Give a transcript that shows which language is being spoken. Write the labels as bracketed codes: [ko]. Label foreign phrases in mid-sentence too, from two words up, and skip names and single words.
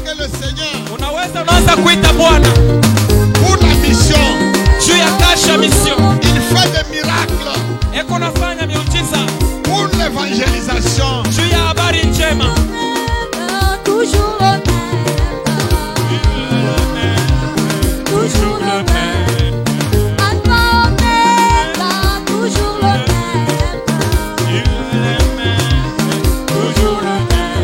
[fr] Seigneur [sw] unaweza unaanza kuita Bwana [fr] pour la mission. [sw] juu ya kazi ya mission. [fr] Il fait des miracles [sw] Eko nafanya miujiza [fr] pour l'évangélisation. [sw] juu ya habari njema. [fr] Toujours le même. Toujours le même. Alpha Omega, toujours le même. Toujours le même.